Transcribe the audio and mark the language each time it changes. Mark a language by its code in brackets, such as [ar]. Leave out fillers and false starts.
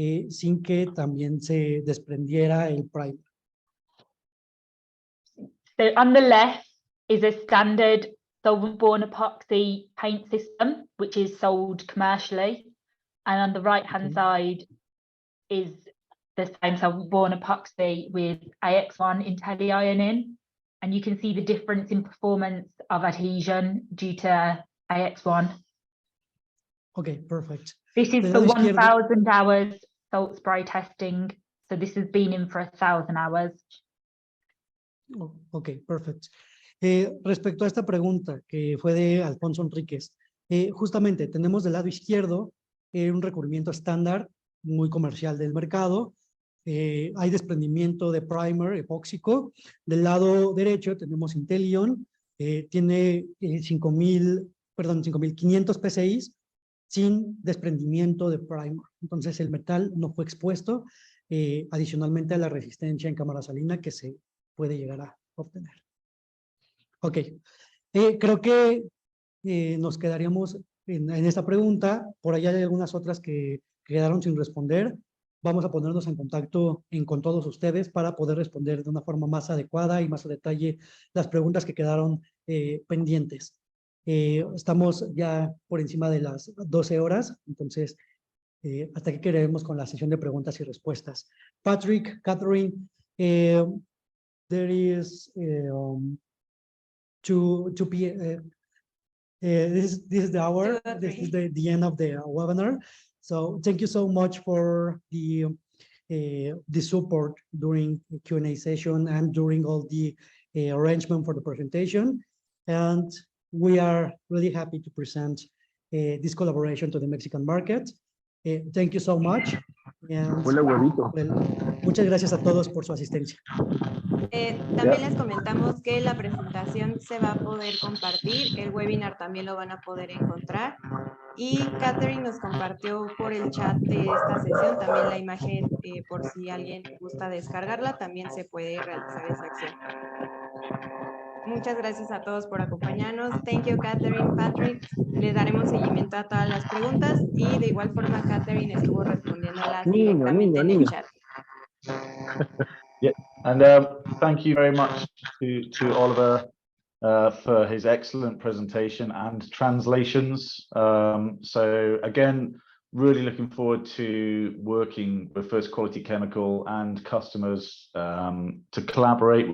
[es] sin que también se desprendiera el primer. [en] So on the left is a standard solvent-borne epoxy paint system, which is sold commercially. And on the right-hand side is the same solvent-borne epoxy with AX1 IntelliIron. And you can see the difference in performance of adhesion due to AX1. Okay, perfect. This is [es] Del [en] for [es] lado izquierdo- [en] 1,000 hours salt spray testing. So this has been in for 1,000 hours. [es] Oh, ok, perfecto. Respecto a esta pregunta que fue de Alfonso Enríquez, justamente tenemos del lado izquierdo un recubrimiento estándar muy comercial del mercado. Hay desprendimiento de primer epóxico. Del lado derecho tenemos Intelion, tiene 5,500 PSI sin desprendimiento de primer. Entonces el metal no fue expuesto adicionalmente a la resistencia en cámara salina que se puede llegar a obtener. Ok, creo que nos quedaríamos en esta pregunta. Por allá hay algunas otras que quedaron sin responder. Vamos a ponernos en contacto con todos ustedes para poder responder de una forma más adecuada y más a detalle las preguntas que quedaron pendientes. Estamos ya por encima de las 12 horas, entonces hasta aquí queremos con la sesión de preguntas y respuestas. [en] Patrick, Catherine, there is 2 p.m. This is the hour. 2:03. This is the end of the webinar. So thank you so much for the support during the Q&A session and during all the arrangement for the presentation. And we are really happy to present this collaboration to the Mexican market. Thank you so much. And, well, [es] muchas gracias a todos por su asistencia. También les comentamos que la presentación se va a poder compartir, el webinar también lo van a poder encontrar y Catherine nos compartió por el chat de esta sesión también la imagen por si alguien gusta descargarla, también se puede realizar esa acción. Muchas gracias a todos por acompañarnos. [en] Thank you, [es] Catherine, Patrick. Les daremos seguimiento a todas las preguntas y de igual forma Catherine estuvo respondiéndolas directamente en el chat. [en] Yeah, and thank you very much to Oliver for his excellent presentation and translations. So again, really looking forward to working with First Quality Chemical and customers to collaborate.